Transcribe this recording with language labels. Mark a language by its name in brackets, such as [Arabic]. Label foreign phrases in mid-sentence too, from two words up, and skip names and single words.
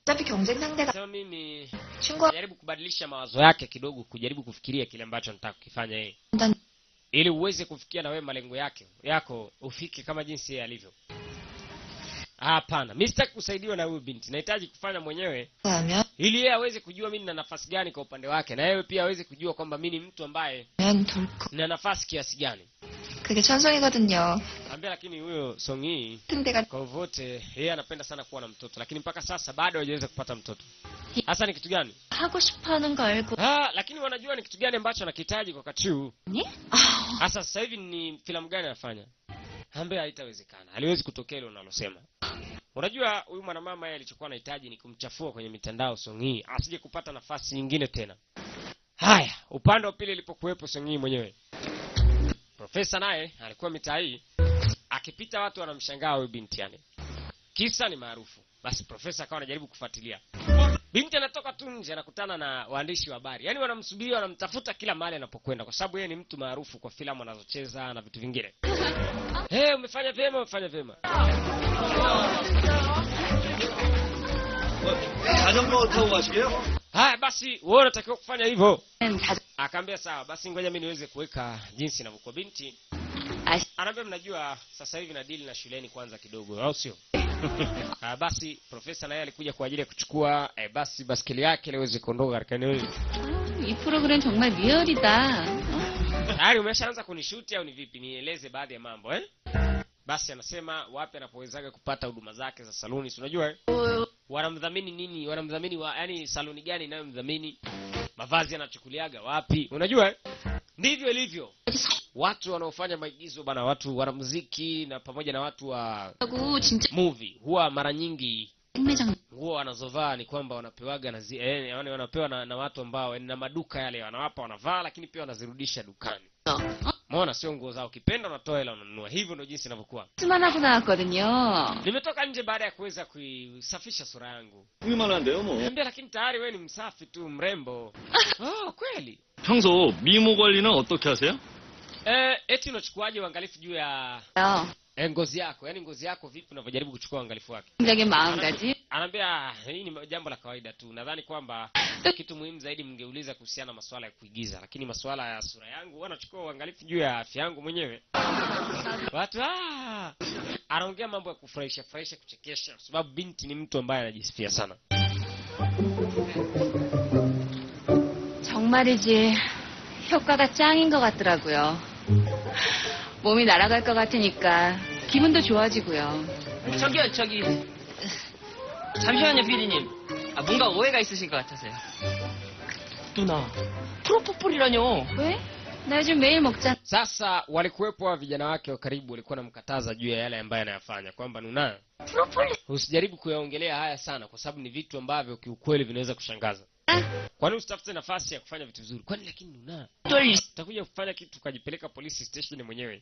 [Korean] 어차피 경쟁 상대가 [Swahili] Sema mimi [Korean] 친구한테 [Swahili] jaribu kubadilisha mawazo yake kidogo, kujaribu kufikiria kile ambacho nataka kukifanya yeye, ili uweze kufikia na wewe malengo yako ufike kama jinsi yeye alivyo. Hapana, mimi sitaki kusaidiwa na huyu binti. Nahitaji kufanya mwenyewe [Korean] 하면 [Swahili] ili yeye aweze kujua mimi nina nafasi gani kwa upande wake, na yeye pia aweze kujua kwamba mimi ni mtu ambaye [Korean] 덜컥 [Swahili] nina nafasi kiasi gani. [Korean] 그게 천성이거든요. [Swahili] Ambia lakini huyo Songyi [Korean] 근데가 [Swahili] kwa vote yeye anapenda sana kuwa na mtoto, lakini mpaka sasa bado hajaweza kupata mtoto. Hasa ni kitu gani? [Korean] 하고 싶어하는 거 알고 [Swahili] Lakini wanajua ni kitu gani ambacho anakihitaji kwa wakati huu. [Korean] 아니? [Swahili] Hasa sasa hivi ni filamu gani anafanya? Ambia haitawezekana. Haliwezi kutokea ile unalosema. Unajua huyu mwanamama yeye alichokuwa anahitaji ni kumchafua kwenye mitandao Songyi, asije kupata nafasi nyingine tena. Haya, upande wa pili ilipokuwepo Songyi mwenyewe. Profesa naye alikuwa mitaa hii akipita watu wanamshangaa huyu binti yani. Kisa ni maarufu. Basi profesa akawa anajaribu kufuatilia. Binti anatoka tu nje anakutana na waandishi wa habari. Yaani wanamsubiri, wanamtafuta kila mahali anapokwenda kwa sababu yeye ni mtu maarufu kwa filamu anazocheza na vitu vingine. Umefanya vyema, umefanya vyema. [Korean] 자전거 타고 가시게요? [Swahili] Basi wewe unatakiwa kufanya hivyo. [Korean] 다 [Swahili] Akaambia sawa, basi ngoja mimi niweze kuweka jinsi inavyokuwa binti. Anaambia mnajua sasa hivi na deal na shuleni kwanza kidogo, au sio? Basi profesa naye alikuja kwa ajili ya kuchukua basi baskeli yake ili aweze kuondoka katika eneo hili. [Korean] 이 프로그램 정말 리얼이다. [Swahili] Tayari umeshaanza kunishuti au ni vipi? Nieleze baadhi ya mambo Basi anasema wapi anapowezaga kupata huduma zake za saluni, si unajua wanamdhamini nini? Wanamdhamini yani saluni gani inayomdhamini? Mavazi anachukuliaga wapi? Unajua ndivyo ilivyo. Watu wanaofanya maigizo bana, watu wana muziki na pamoja na watu wa [Korean] 하고 진짜 [Swahili] movie huwa mara nyingi [Korean] 백매장 [Swahili] nguo wanazovaa ni kwamba wanapewaga na yani wanapewa na watu ambao na maduka yale wanawapa wanavaa, lakini pia wanazirudisha dukani. Umeona, sio nguo zao, ukipenda unatoa hela unanunua. Hivyo ndio jinsi inavyokuwa. [Korean] 수만 하고 나왔거든요. [Swahili] Nimetoka nje baada ya kuweza kuisafisha sura yangu. [Korean] 그만한데요, 뭐. [Swahili] Niambia lakini tayari wewe ni msafi tu, mrembo. Kweli. [Korean] 평소 미모 관리는 어떻게 하세요? [Swahili] Eti unachukuaje uangalifu juu ya ngozi yako? Yaani ngozi yako vipi unavyojaribu kuchukua uangalifu wake? [Korean] 굉장히 마음가짐. [Swahili] Anaambia hii ni jambo la kawaida tu. Nadhani kwamba kitu muhimu zaidi mngeuliza kuhusiana na masuala ya kuigiza, lakini masuala ya sura yangu wanachukua uangalifu juu ya afya yangu mwenyewe. Watu anaongea mambo ya kufurahisha, kuchekesha kwa sababu binti ni mtu ambaye anajisifia sana. [Korean] 정말이지 효과가 짱인 것 같더라고요. 몸이 날아갈 것 같으니까 기분도 좋아지고요. 저기 잠시만요, 피디님. 뭔가 오해가 있으신 것 같아서요. 누나, 프로포폴이라뇨? 왜? 나 요즘 매일 먹잖아. [Swahili] Sasa walikuwepo wa vijana wake wa karibu walikuwa namkataza juu ya yale ambayo anayafanya, kwamba Nuna, usijaribu kuyaongelea haya sana kwa sababu ni vitu ambavyo kiukweli vinaweza kushangaza. Kwani usitafute nafasi ya kufanya vitu vizuri? Kwani lakini Nuna, utakuja kufanya kitu ukajipeleka [English] police station [Swahili] mwenyewe.